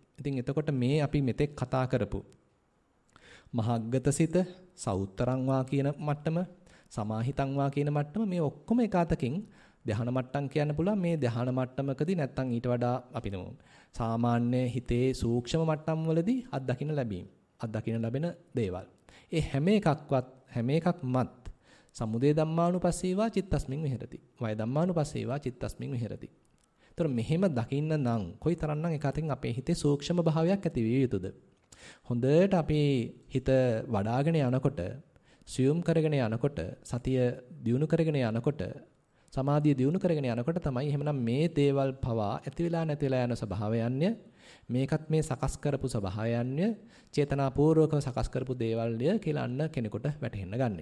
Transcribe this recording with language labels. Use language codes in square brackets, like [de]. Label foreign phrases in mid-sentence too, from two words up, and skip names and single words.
[si] ඉතින් එතකොට මේ අපි මෙතෙක් කතා කරපු මහග්ගතසිත, [pi] සෞත්තරං වා [si] කියන මට්ටම, [pi] සමාහිතං වා [si] කියන මට්ටම මේ ඔක්කොම එකතකින් ධ්‍යාන මට්ටම් කියන්න පුළුවන්. මේ ධ්‍යාන මට්ටමකදී නැත්තම් ඊට වඩා අපි නෝ සාමාන්‍ය හිතේ සූක්ෂම මට්ටම් වලදී අත්දකින්න ලැබෙන දේවල්. ඒ හැම එකක්මත් [pi] සමුදය ධම්මානුපස්සීවා චිත්තස්මින් විහෙරති. වය ධම්මානුපස්සීවා චිත්තස්මින් විහෙරති. [si] ඒතර මෙහෙම දකින්න නම් කොයිතරම්නම් එකතකින් අපේ හිතේ සූක්ෂම භාවයක් ඇති විය යුතුද? හොඳට අපි හිත වඩාගෙන යනකොට, සියුම් කරගෙන යනකොට, සතිය දියුණු කරගෙන යනකොට, සමාධිය දියුණු කරගෙන යනකොට තමයි එහෙමනම් මේ දේවල් පවා ඇති වෙලා නැති වෙලා යන ස්වභාවයන්ය, මේකත් මේ සකස් කරපු ස්වභාවයන්ය, චේතනාපූර්වකව සකස් කරපු දේවල්ය කියලා අන්න කෙනෙකුට වැටහෙන්න ගන්නෙ.